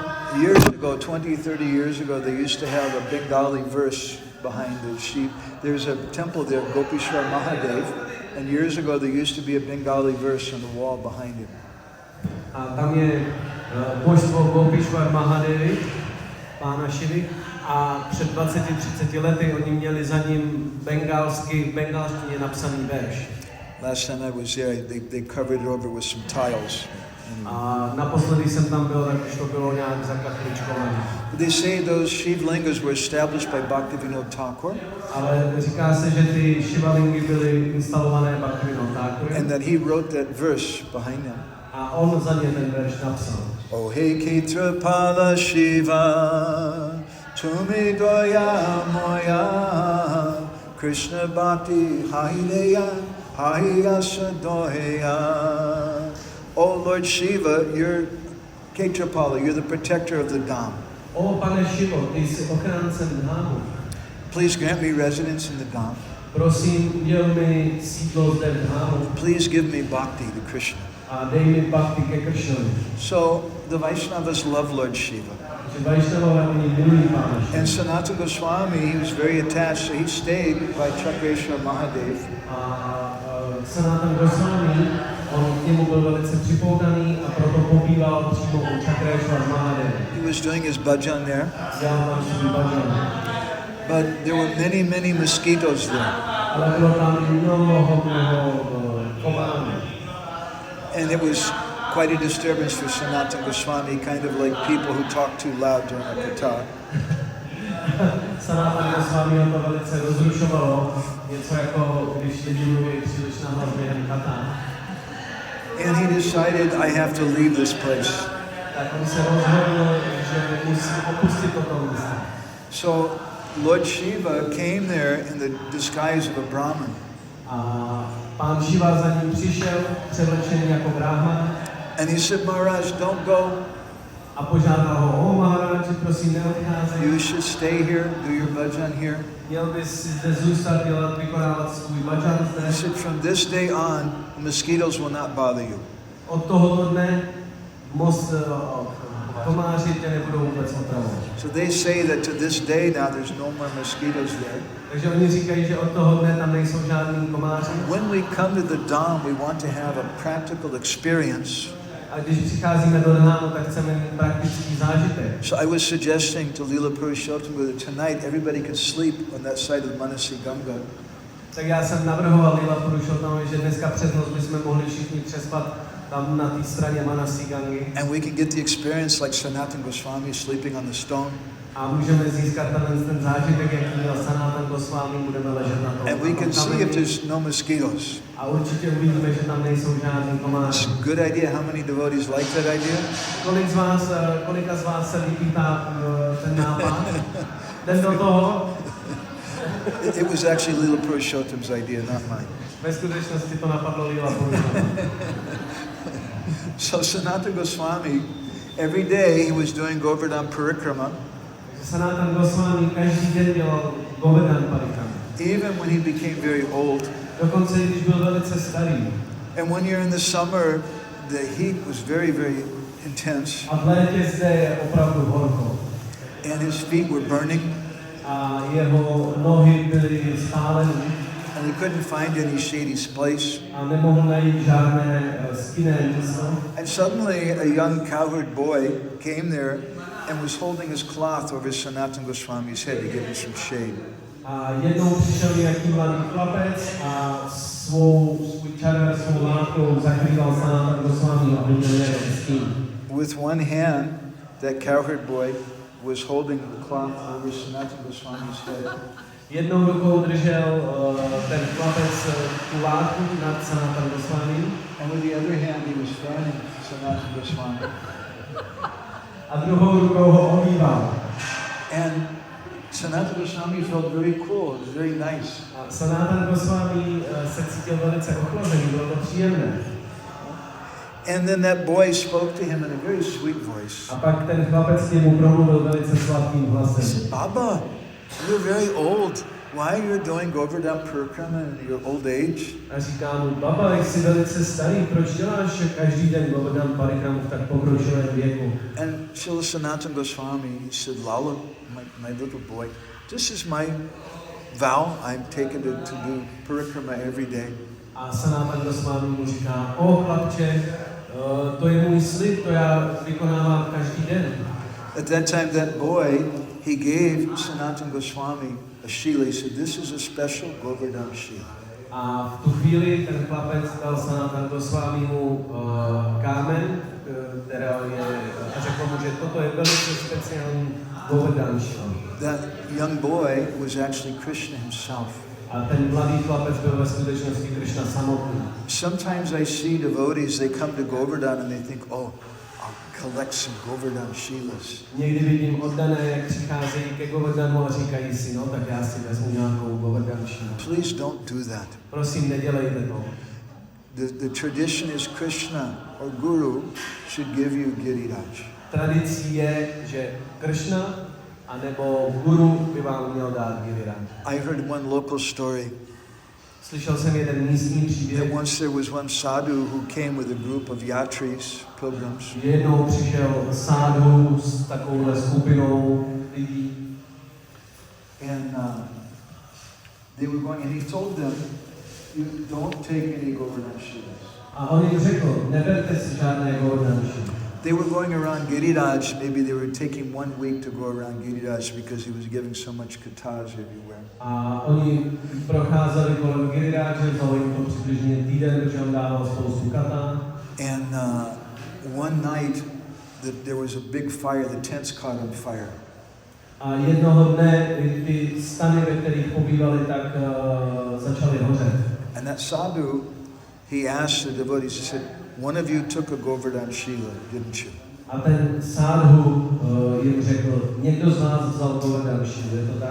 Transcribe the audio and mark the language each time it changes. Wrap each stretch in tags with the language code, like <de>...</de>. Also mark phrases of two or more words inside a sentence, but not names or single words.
<en>years ago, 20, 30 years ago, they used to have a Bengali verse behind the sheep. There's a temple there, Gopishwar Mahadev, and years ago there used to be a Bengali verse on the wall behind him.</en> <cs>a tam je božstvo Gopishwar Mahadevy, Pána Shivy, a před 20-30 lety oni měli za ním v bengalštině napsaný verš.</cs> <en>Last time I was there, they covered it over with some tiles.</en> <cs>A naposledy jsem tam byl, tak už to bylo nějak zakachličkované.</cs> <en>They say those Shivlingas were established by Bhaktivinoda Thakur,</en> <cs>Ale říká se, že ty šivalingy byly instalované Bhaktivinoda Thakurem.</cs> <en>and that he wrote that verse behind him.</en> <cs>A on za ně ten verš napsal. Oh hey Ketrapala Shiva, Tumi Doya Moya, Krishna Bhakti Haideya, Hayasa Doya.</cs> <en>Oh Lord Shiva, you're Ketrapala, you're the protector of the Dham.</en> <cs>O pane Šivo, ty jsi ochráncem dhámu.</cs> <en>Please grant me residence in the Dham.</en> <cs>Prosím, uděl mi sídlo zde v dhámu</cs> <en>Please give me bhakti to Krishna.</en> <cs>a dej mi bhakti ke Kršnovi.</cs> <en>So the Vaishnavas love Lord Shiva.</en> <cs>Že Vaishnavové oni milují Pána Šiva.</cs> <en>And Sanatana Goswami, he was very attached, so he stayed by Chakreshwar Mahadev.</en> <cs>A Sanatana Goswami, on k němu byl velice připoutaný a proto pobýval přímo u Chakreshwar Mahadeva.</cs> <en>He was doing his bhajan there.</en> <cs>Dělal tam svůj bhajan.</cs> <en>But there were many mosquitoes there.</en> <cs>Ale bylo tam mnoho komárů.</cs> <en>And it was quite a disturbance for Sanatana Goswami, kind of like people who talk too loud during a kathá.</en> <cs>Sanatana Goswami to velice rozrušovalo, něco jako když lidi mluví příliš nahlas během kathá.</cs> <en>And he decided, I have to leave this place.</en> <cs>Tak on se rozhodl, že musí opustit toto místo.</cs> <en>So Lord Shiva came there in the disguise of a Brahmin.</en> <cs>A pán Shiva za ním přišel, převlečený jako brahman.</cs> <en>And he said, Maharaj, don't go.</en> <cs>A požádal ho, Maharaji, prosím, neodcházej.</cs> <en>You should stay here, do your bhajan here.</en> <cs>Měl bys si zde zůstat, dělat, vykonávat svůj bhajan</cs> <en>He</en> <cs>zde.</cs> <en>said, from this day on, the mosquitoes will not bother you.</en> <cs>Od tohoto dne komáři tě nebudou vůbec otravovat.</cs> <en>So they say that to this day now there's no more mosquitoes there.</en> <cs>Takže oni říkají, že od toho dne tam nejsou žádný komáři.</cs> <en>When we come to the Dham, we want to have a practical experience</en> <cs>A když přicházíme do dhámu, tak chceme mít praktický zážitek.</cs> <en>So I was suggesting to Lila Purushottam that tonight everybody could sleep on that side of Manasí Ganga.</en> <cs>Tak já jsem navrhoval Lila Purushottamovi, že dneska přes noc bychom mohli všichni přespat tam na té straně Manasí Gangy.</cs> <en>And we can get the experience like Sanatana Goswami sleeping on the stone.</en> <cs>A můžeme získat ten zážitek, jaký měl Sanatana Goswami, budeme ležet na tom.</cs> <en>And we can see if there's no mosquitoes.</en> <cs>A určitě uvidíme, že tam nejsou žádný komáři.</cs> <en>It's a good idea. How many devotees like that idea?</en> <cs>Kolika z vás se líbí ten nápad? Jdem do toho.</cs> <en>It was actually Lila Purushottam's idea, not mine.</en> <cs>Ve skutečnosti to napadlo Lila Purushottam.</cs> <en>So Sanatana Goswami, every day he was doing Govardhan Parikrama.</en> <cs>Sanatana Goswami každý den dělal Govardhan Parikrama.</cs> <en>Even when he became very old.</en> <cs>Dokonce když byl velice starý.</cs> <en>And when you're in the summer, the heat was very, very intense.</en> <cs>A v létě zde je opravdu horko.</cs> <en>And his feet were burning.</en> <cs>A jeho nohy byly spáleny.</cs> <en>And he couldn't find any shady place.</en> <cs>A nemohl najít žádné stinné místo.</cs> <en>And suddenly a young cowherd boy came there and was holding his cloth over Sanatana Goswami's head to give him some shade.</en> <cs>A jednou přišel nějaký mladý chlapec a svůj čadar, svou látkou zakrýval Sanatana Goswami, aby měl nějaký stín.</cs> <en>With one hand, that cowherd boy was holding the cloth over Sanatana Goswami's head.</en> <cs>Jednou rukou držel ten chlapec tu látku nad Sanatana Goswami.</cs> <en>And with the other hand he was fanning Sanatana Goswami.</en> <cs>A druhou rukou ho omýval.</cs> <en>And Sanatana Goswami felt very cool, it was very nice.</en> <cs>A Sanatana Goswami se cítil velice ochlazený, bylo to příjemné.</cs> <en>And then that boy spoke to him in a very sweet voice.</en> <cs>A pak ten chlapec k němu promluvil velice sladkým hlasem.</cs> <en>Baba, you're very old. Why you're doing Govardhan Parikrama in your old age?</en> <cs>A říká mu, baba, jsi velice starý, proč děláš každý den Govardhan Parikramu v tak pokročilém věku?</cs> <en>And Srila Sanatana Goswami, he said, Lala, my little boy, this is my vow. I'm taken to do Parikrama every day.</en> <cs>A Sanatana Goswami mu říká, chlapče, to je můj slib, to já vykonávám každý den.</cs> <en>At that time, that boy, he gave Sanatana Goswami a shila. He said, this is a special Govardhan shila.</en> <cs>A v tu chvíli ten chlapec dal Sanatana Goswami mu kámen, která je, a řekl mu, že toto je velice speciální Govardhan shila.</cs> <en>That young boy was actually Krishna himself.</en> <cs>A ten mladý chlapec byl ve skutečnosti Krishna samotný.</cs> <en>Sometimes I see devotees, they come to Govardhan and they think, oh, I'll collect some Govardhan shilas.</en> <cs>Někdy vidím oddané, jak přicházejí ke Govardhanu a říkají si, no tak já si vezmu nějakou Govardhan shilu.</cs> <en>Please don't do that.</en> <cs>Prosím, nedělejte to.</cs> <en>The tradition is Krishna or Guru should give you Giriraj.</en> <cs>Tradicí je, že Krishna anebo Guru by vám měl dát Giriraj.</cs> <en>I heard one local story.</en> <cs>Slyšel jsem jeden místní příběh.</cs> <en>That once there was one sadhu who came with a group of yatris, pilgrims.</en> <cs>Jednou přišel sádu s takovouhle skupinou lidí.</cs> <en>And they were going, and he told them, you don't take any Govardhan shilas.</en> <cs>A on jim řekl, neberte si žádné Govardhan shilas.</cs> <en>They were going around Giriraj, maybe they were taking 1 week to go around Giriraj because he was giving so much kathás everywhere.</en> <cs>A oni procházeli kolem Giriráže, vzalo jim to přibližně týden, protože on dával spoustu katá.</cs> <en>And one night there was a big fire, the tents caught on fire.</en> <cs>A jednoho dne ty stany, ve kterých pobývali, tak začaly hořet.</cs> <en>And that sadhu, he asked the devotees, he said, one of you took a Govardhan shila, didn't you?</en> <cs>A ten sádhu jim řekl, někdo z vás vzal Govardhan shilu, je to tak?</cs>